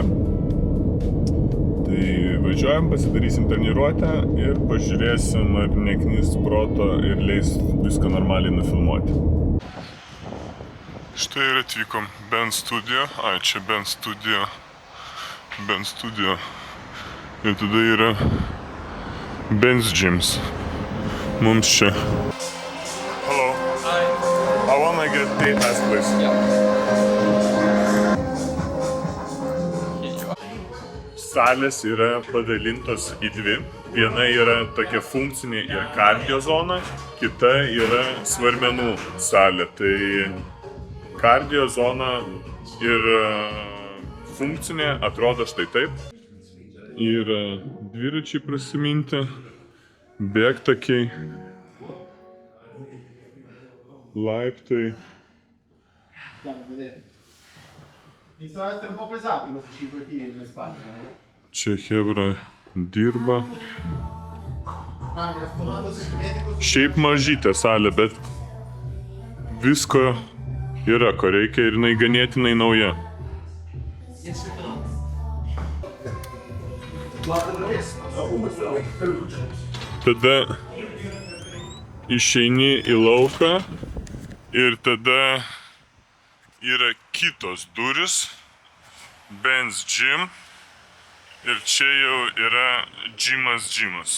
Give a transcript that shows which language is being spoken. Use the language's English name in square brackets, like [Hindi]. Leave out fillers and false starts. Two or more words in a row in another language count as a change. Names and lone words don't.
[Lithuanian] Tai važiuojam, pasidarysim treniruotę ir pažiūrėsim, ar neknys proto ir leis viską normaliai nufilmuoti. Štai ir atvykom. Ben Studio. Čia Ben Studio. Ben Studio. Ir tada yra Ben's Gyms. Mums čia. [English] Hello. Hi. I wanna get day pass, please. [Lithuanian] Salės yra padalintos į dvi. Viena yra tokia funkcinė ir kardio zona, kita yra svarmenų salė. Tai kardio zona ir funkcinė atrodo štai taip. Yra dviračiai prasiminti, bėgtakiai, laiptai. [Italian] Iniziano ad essere un po' pesati questi 5 kg nelle spalle. [Lithuanian] Čia chebra dirba. Šiaip mažytė salė, bet visko yra, ko reikia, ir jinai ganėtinai nauja. Tada išeini į lauką ir tada yra kitos durys, Ben's Gym, ir čia jau yra gymas.